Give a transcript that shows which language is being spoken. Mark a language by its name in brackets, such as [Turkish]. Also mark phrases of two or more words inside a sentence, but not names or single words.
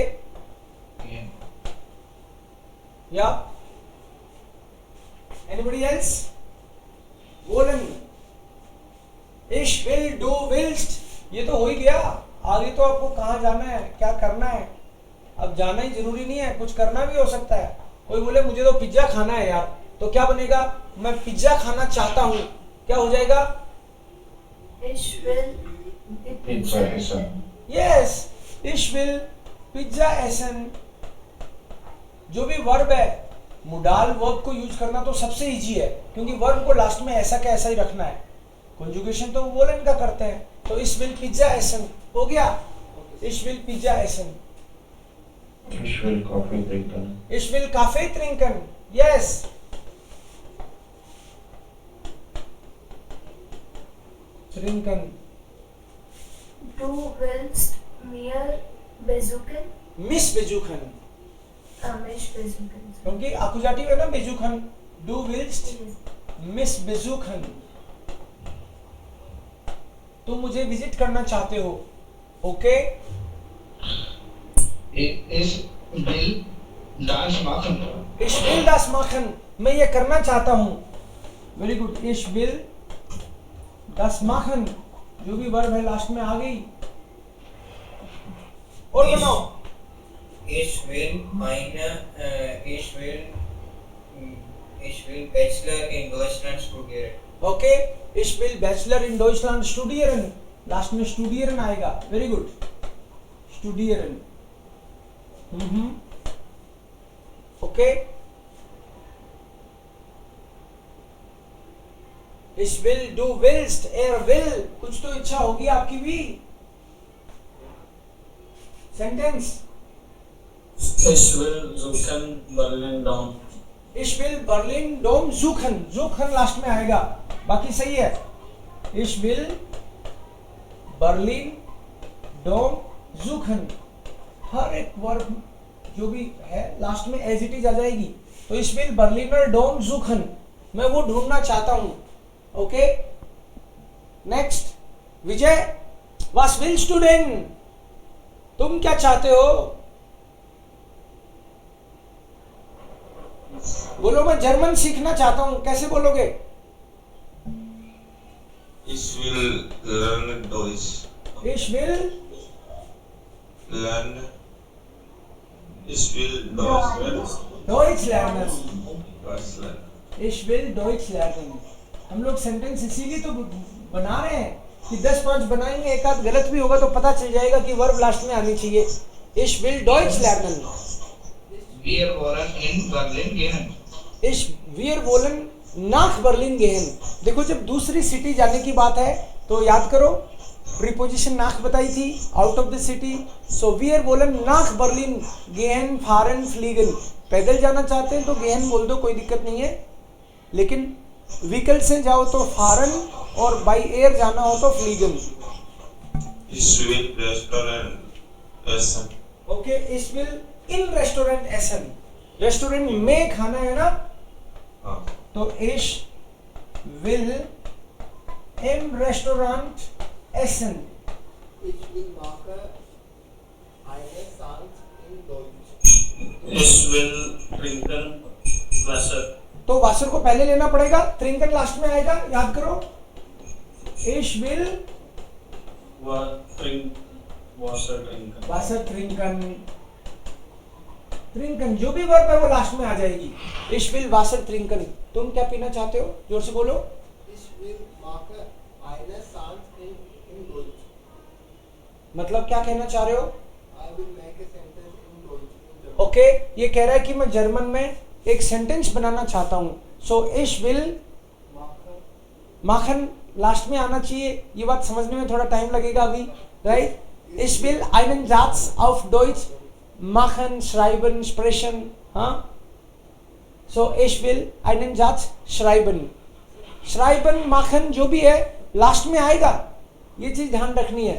[German] Gehen. [English] Yeah. Anybody else? [German] वोलन, ich will, du willst, [Hindi] ये तो हो ही गया. आगे तो आपको कहाँ जाना है, क्या करना है. अब जाना ही जरूरी नहीं है, कुछ करना भी हो सकता है. कोई बोले मुझे तो पिज्जा खाना है यार, तो क्या बनेगा? मैं पिज्जा खाना चाहता हूँ. क्या हो जाएगा? [German] Ich will Pizza essen. Yes, ich will pizza essen. [Hindi] जो भी वर्ब है, [English] modal verb [Hindi] को यूज करना तो सबसे इजी है, क्योंकि वर्ब को लास्ट में ऐसा का ऐसा ही रखना है. कंजुगेशन तो वोलन का करते हैं. तो [German] ich will pizza essen [Hindi] हो गया. [German] ich will pizza essen. Ich will Kaffee trinken. Ich will Kaffee trinken. Yes. Trinken. Du willst mir besuchen? Miss besuchen. Mich besuchen. क्योंकि आकुजाटिव है ना besuchen. Du willst [English] Yes. [German] mich besuchen, [Hindi] तुम मुझे विजिट करना चाहते हो. [English] ओके. [German] Ich will das machen. Ich will das machen, [Hindi] मैं ये करना चाहता हूँ. [English] very good. [German] Ich will das machen, [Hindi] जो भी वर्ब है लास्ट में आ गई. और बनाओ. [German] Ich will Bachelor in Deutschland studieren. ओके. Ich will Bachelor in Deutschland studieren, [Hindi] लास्ट में studieren आएगा. [English] very good. [German] studieren. ओके. Ich will, du willst, will, [Hindi] कुछ तो इच्छा होगी आपकी भी. [English] सेंटेंस. [German] Ich will suchen Berlin Dom. Ich will Berlin Dom suchen. suchen लास्ट में आएगा, बाकी सही है. Ich will Berlin Dom suchen. [Hindi] हर एक वर्ब जो भी है लास्ट में [English] as it is [Hindi] आ जाएगी. [German] तो ich will Berliner Dom suchen, [Hindi] मैं वो ढूंढना चाहता हूँ. ओके. [English] नेक्स्ट. विजय, [German] was willst du denn? [Hindi] तुम क्या चाहते हो? बोलो मैं जर्मन सीखना चाहता हूँ. कैसे बोलोगे? [German] Ich will lernen Deutsch. Ich will Lernen. Ich will Deutsch lernen. Deutsch lernen. Deutsch lernen. Ich will Deutsch lernen. [Hindi] हम लोग सेंटेंस इसीलिए तो बना रहे हैं कि 10-5 बनाएंगे, एक आध गलत भी होगा तो पता चल जाएगा कि वर्ब लास्ट में आनी चाहिए. [German] Ich will Deutsch lernen. Wir wollen in Berlin gehen. Ich wir wollen nach Berlin gehen। [Hindi] देखो जब दूसरी सिटी जाने की बात है तो याद करो प्रीपोजिशन nach बताई थी, [English] out of the city. [German] सो wir wollen nach Berlin gehen fahren fliegen। [Hindi] पैदल जाना चाहते हैं तो gehen बोल दो, कोई दिक्कत नहीं है। लेकिन व्हीकल से जाओ तो fahren और [English] by air [Hindi] जाना हो तो fliegen। [German] Ich will Restaurant essen. ओके, ich will in रेस्टोरेंट essen। [Hindi] रेस्टोरेंट में खाना है ना, हाँ। [German] तो ich will im Restaurant essen। Ich will mache eine Salz in Deutsch. Ich will trinken Wasser. [Hindi] तो वासर को पहले लेना पड़ेगा, ट्रिंकन लास्ट में आएगा, याद करो। [German] ich will Wasser trinken. Wasser trinken, trinken [Hindi] जो भी वर्ब है वो लास्ट में आ जाएगी। [German] ich will Wasser trinken. [Hindi] तुम क्या पीना चाहते हो, जोर से बोलो। [German] Ich will mache eine Salz in Deutsch. [Hindi] मतलब क्या कहना चाह रहे हो? [English] I will make a sentence in Deutsch. [Hindi] ओके, ये कह रहा है कि मैं जर्मन में एक सेंटेंस बनाना चाहता हूँ। [German] सो ich will Mache [Hindi] माखन लास्ट में आना चाहिए। ये बात समझने में थोड़ा टाइम लगेगा अभी, राइट। [German] ich will einen Satz auf Deutsch machen, schreiben, sprechen, हाँ। so ich will einen Satz schreiben, schreiben, machen [Hindi] जो भी है लास्ट में आएगा, ये चीज ध्यान रखनी है।